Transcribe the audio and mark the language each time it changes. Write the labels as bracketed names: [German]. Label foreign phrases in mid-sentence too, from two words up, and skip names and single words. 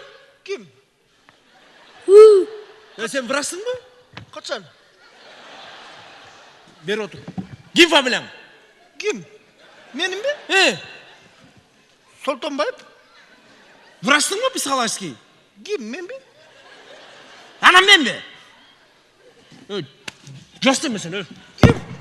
[Kyrgyz] Ким? Сен врачсыңбы? Качан? Бери отур. Ким фамилияң? Ким? Менин бе? Солтонбаев? Врачсыңбы психологический? Ким, мен бе? Анам мен бе? Жас дейм мен сени. Ким?